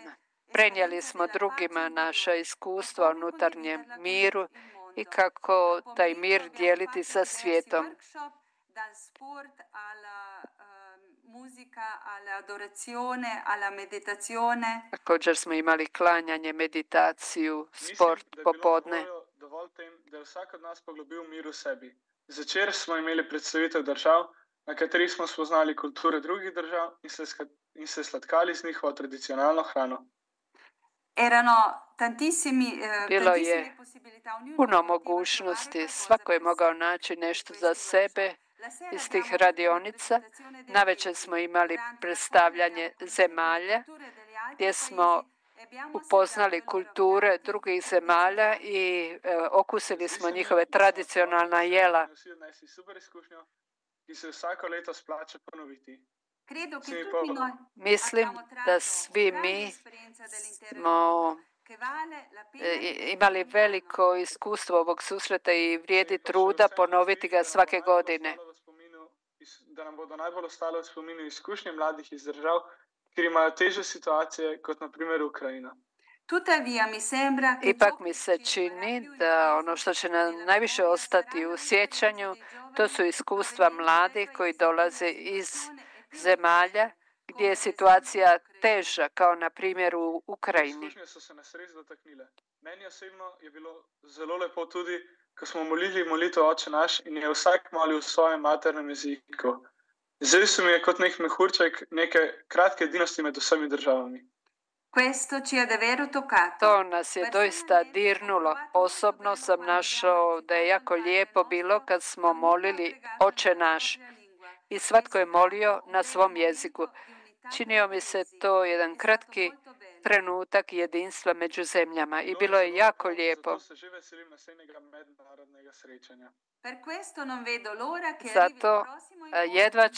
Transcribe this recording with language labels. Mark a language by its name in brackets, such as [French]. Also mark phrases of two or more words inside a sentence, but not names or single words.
[Croatian] Prenijeli smo drugima naša iskustva o unutarnjem miru i kako taj mir dijeliti sa svijetom. Također smo imali klanjanje, meditaciju, sport popodne. [Slovenian] Dovolite jim, da je vsak od nas poglobil mir v sebi. Zvečer smo imeli predstavitev držav, na katerih smo spoznali kulture drugih držav in se sladkali z njihovo tradicionalno hrano. [Croatian] Bilo je puno mogućnosti, svako je mogao naći nešto za sebe iz tih radionica. Navečer smo imali predstavljanje zemalja gdje smo upoznali kulture drugih zemalja i okusili smo njihove tradicionalna jela. [Slovenian] Vsi odnesli super izkušnjo, ki se vsako leto splača ponoviti. [Italian] Credo che Sì, tutti poi- noi [Croatian] Mislim [Italian] abbiamo [Croatian] da [Italian] tratto [Croatian] svi [Italian] grande [Croatian] mi [Italian] esperienza dell'intero [Croatian] smo [Italian] che vale la pena di [Croatian] imali [Italian] ogni [Croatian] veliko [Italian] anno. [Croatian] iskustvo ovog susreta i vrijedi [Italian] Sì, [Slovenian] pa še [Croatian] truda [Slovenian] vseeno [Croatian] ponoviti [Slovenian] zdi, ga da nam bo [Croatian] svake [Slovenian] najbolj [Croatian] godine. [Slovenian] ostalo v spominu da nam bodo najbolj ostale v spominu izkušnje mladih iz držav, kjer imajo težje situacije, kot na primer Ukrajina. [Italian] Tuttavia mi sembra che [Croatian] Ipak [Italian] ciò [Croatian] mi [Italian] che [Croatian] se [Italian] ci [Croatian] čini [Italian] rimarrà più [Croatian] da [Italian] impresso [Croatian] ono što će nam [Italian] nella [Croatian] najviše [Italian] memoria [Croatian] ostati [Italian] saranno [Croatian] u [Italian] le [Croatian] sjećanju, [Italian] esperienze dei [Croatian] to su [Italian] giovani [Croatian] iskustva [Italian] provenienti dai [Croatian] mladih koji [Italian] paesi in cui la [Croatian] dolaze iz [Italian] situazione è più [Croatian] zemalja [Italian] difficile, [Croatian] gdje [Italian] come [Croatian] je [Italian] ad [Croatian] situacija [Italian] esempio l'Ucraina. [Croatian] teža, kao na primjer u [Slovenian] Te [Croatian] Ukrajini. [Slovenian] izkušnje so se nas res dotaknile. Meni osebno je bilo zelo lepo tudi, ko smo molili molitev Oče naš in je vsak molil v svojem maternem jeziku. Zdaj se mi je kot nek mehurček neke kratke edinosti med vsemi državami. [Italian] Questo ci ha davvero toccato. [Croatian] To nas je doista dirnulo. Osobno sam našao da je jako lijepo bilo kad smo molili Oče naš i svatko je molio na svom jeziku. Činio mi se to jedan kratki trenutak jedinstva među zemljama i bilo je jako lijepo. [Slovenian] Zato se že veselim naslednjega mednarodnega srečanja. [Italian] Per questo non vedo l'ora che arrivi il [Croatian] Zato [Italian] prossimo incontro [Croatian] jedva [Italian] in